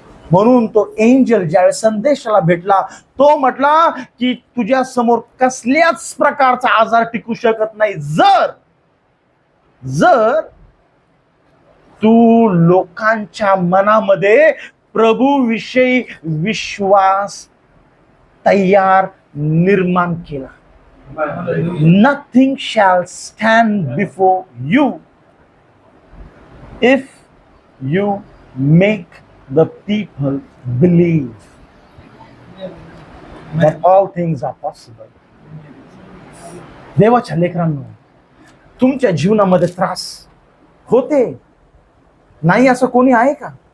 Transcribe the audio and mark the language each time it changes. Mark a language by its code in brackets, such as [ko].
[mr] म्हणून तो एंजल ज्यावेळेस संदेशाला भेटला, तो म्हटला की तुझ्या समोर कसल्याच प्रकारचा आजार टिकू शकत नाही जर तू लोकांच्या मनामध्ये प्रभूविषयी विश्वास तयार निर्माण केला. [en] Nothing shall stand before you if you make the people believe that all things are possible. [mr] देवाच्या लेकरांनो, तुमच्या जीवनामध्ये त्रास होते नाही असं कोणी आहे का?